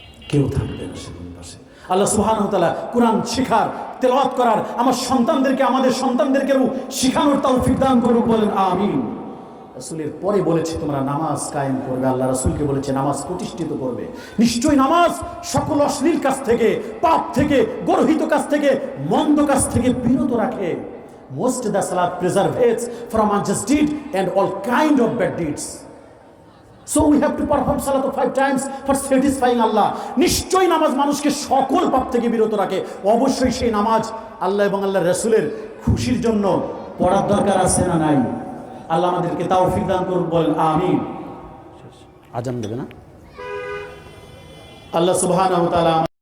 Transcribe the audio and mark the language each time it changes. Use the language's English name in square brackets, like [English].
[Bangla] কেউ থাকবে না সেদিন পাশে। আল্লাহ সুবহানাহু ওয়া তাআলা কোরআন শেখার, তেলাওয়াত করার আমার সন্তানদেরকে, আমাদের সন্তানদেরকেও শিখানোর তৌফিক দান করুক। বলেন আমিন। রাসূলের পরে বলেছে তোমরা নামাজ কায়েম করবে। আল্লাহ রাসূলকে বলেছে নামাজ প্রতিষ্ঠিত করবে। নিশ্চয়ই নামাজ সকল অশ্লীল কাজ থেকে, পাপ থেকে, গর্হিত কাজ থেকে, মন্দ কাজ থেকে বিরত রাখে। [English] Most the salat preserves from unjust deed and all kind of bad deeds. So we have to perform salat 5 times for satisfying Allah. [Bangla] নিশ্চয়ই নামাজ মানুষকে সকল পাপ থেকে বিরত রাখে। অবশ্যই সেই নামাজ আল্লাহ এবং আল্লাহর রাসূলের খুশির জন্য পড়ার দরকার আছে না নাই? আল্লাহ আমাদেরকে তৌফিক দান করুন। বলেন আমিন। আজান দেবে না? আল্লাহ সুবহানাহু ওয়া তাআলা